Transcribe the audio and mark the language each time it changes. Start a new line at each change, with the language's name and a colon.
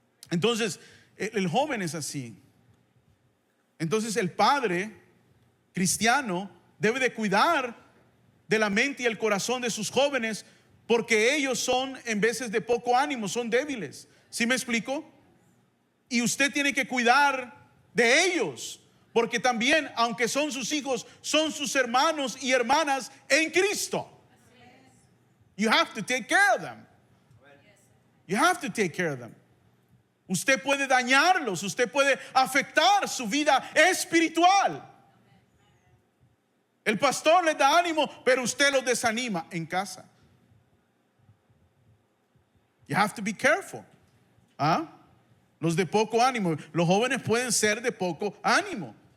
Spanish: Entonces, el joven es así. Entonces el padre cristiano debe de cuidar de la mente y el corazón de sus jóvenes, porque ellos son en veces de poco ánimo, son débiles. ¿Sí me explico? Y usted tiene que cuidar de ellos, porque también, aunque son sus hijos, son sus hermanos y hermanas en Cristo.
English: You have to take care of them. You have to take care of them.
Spanish: Usted puede dañarlos, usted puede afectar su vida espiritual. El pastor les da ánimo, pero usted los desanima en casa.
English: You have to be careful.
Spanish: Los de poco ánimo, los jóvenes pueden ser de poco ánimo.